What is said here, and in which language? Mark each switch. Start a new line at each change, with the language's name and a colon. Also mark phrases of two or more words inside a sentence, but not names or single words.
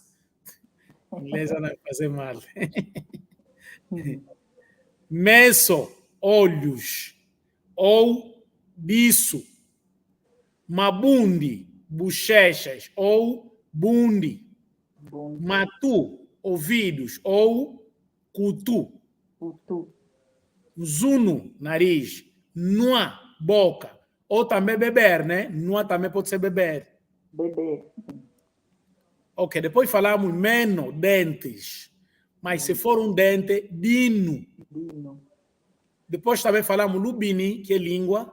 Portuguese: Em inglês não vai fazer mal. Meso, olhos, ou biço, mabundi, bochechas, ou bundi, Bom, matu, ouvidos, ou kutu, putu. zuno, nariz, nua, boca, ou também beber, né? Nua também pode ser beber. Bebê. Ok, depois falamos meno, dentes, mas se for um dente, dino. Dino. Depois também falamos lubini, que é língua,